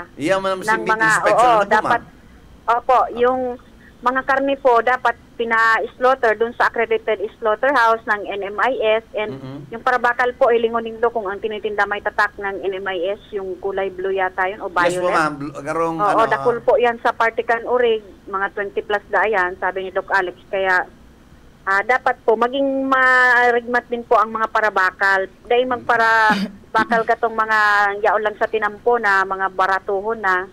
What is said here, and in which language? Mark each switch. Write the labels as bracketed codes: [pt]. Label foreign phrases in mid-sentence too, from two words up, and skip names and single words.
[bik] Iya, ma'am, [tl] ng mga, dapat, yung mga karne po dapat pina-slaughter dun sa [en] accredited slaughterhouse [tl] ng NMIS and yung parabakal po ay lingon-lindo kung ang tinitinda may tatak ng NMIS, yung kulay blue yata yun o violet. [en] Yes [bik] po, ma'am. Garong, dakul po yan sa Partican Urig, mga 20 plus yan, sabi ni Doc Alex. Kaya dapat po maging marigmat din po ang mga parabakal. Dahil magparabakal katong mga yaon lang sa tinampo na mga baratuhon na.